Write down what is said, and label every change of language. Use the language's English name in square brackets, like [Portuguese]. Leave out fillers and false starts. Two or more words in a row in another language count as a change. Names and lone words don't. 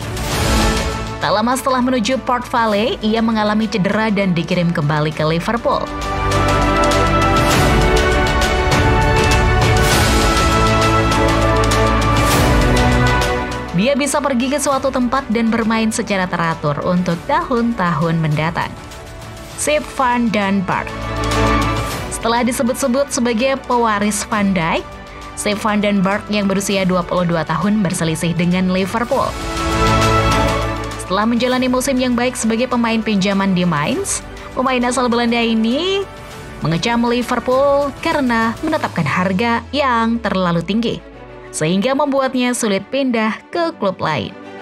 [Indonesian] Tak lama setelah menuju Port Vale, ia mengalami cedera dan dikirim kembali ke Liverpool. Dia bisa pergi ke suatu tempat dan bermain secara teratur untuk tahun-tahun mendatang. Sepp van den Berg. Setelah disebut-sebut sebagai pewaris Van Dijk, Sepp van den Berg yang berusia 22 tahun berselisih dengan Liverpool. Setelah menjalani musim yang baik sebagai pemain pinjaman di Mainz, pemain asal Belanda ini mengecam Liverpool karena menetapkan harga yang terlalu tinggi, sehingga membuatnya sulit pindah ke klub lain.